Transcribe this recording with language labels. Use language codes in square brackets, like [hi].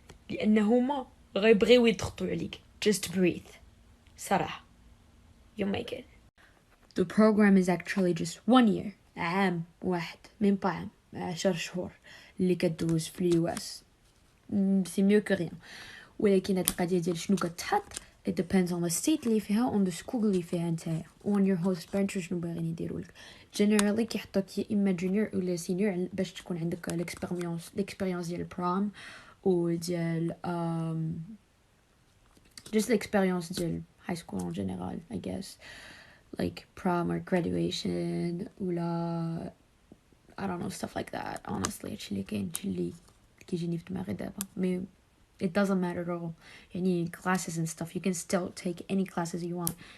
[ar] لأن هما غيبغيو يضغطوا عليك. [en] Just breathe. [ar] صراحة. [en] You'll make it. The program is actually just 1 year. [ar] عام واحد, من عام, 10 شهور اللي كدوز في اليوس. سي ميو كو ريان. ولكن هاد القضيه ديال شنو كتحط [en] it depends on the state [ar] اللي فيها, [en] on the school [ar] اللي فيها نتايا, [en] on your host parents [ar] شنو باغيين يديروا لك. [en] generally [ar] كيحطوك يا اما [en] junior ولا senior [ar] باش تكون عندك [fr] l'expérience [en] ديال البروم وديال just l'expérience ديال high school [fr] en général, [en] I guess, like prom or graduation ولا I don't know, stuff like that. [ar] Honestly, هادشي اللي كاين, هادشي اللي كيجيني في دماغي دابا. [en] مي it doesn't matter at all. يعني classes and stuff, you can still take any classes you want.